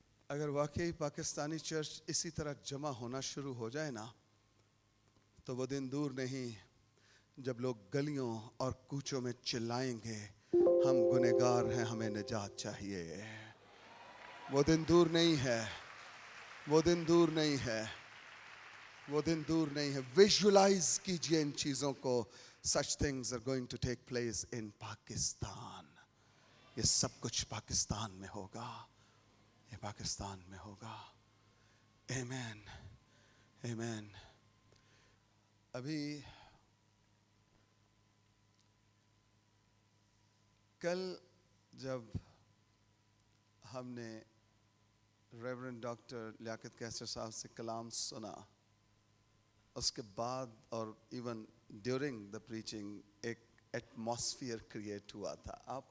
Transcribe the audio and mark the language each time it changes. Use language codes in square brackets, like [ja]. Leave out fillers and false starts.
[hi] अगर वाकई पाकिस्तानी चर्च इसी तरह जमा होना शुरू हो जाए ना, तो वो दिन दूर नहीं जब लोग गलियों और कूचों में चिल्लाएंगे, हम गुनहगार हैं, हमें निजात चाहिए। वो दिन दूर नहीं है। वो दिन दूर नहीं है। वो दिन दूर नहीं है। विजुअलाइज कीजिए इन चीज़ों को। [en] Such things are going to take place in Pakistan. [hi] ये सब कुछ पाकिस्तान में होगा। ये पाकिस्तान में होगा। आमीन, आमीन। अभी कल जब हमने रेवरेंड डॉक्टर लियाकत कैसर साहब से कलाम सुना, उसके बाद और [en] even during the preaching [hi] एक एटमॉस्फियर क्रिएट हुआ था।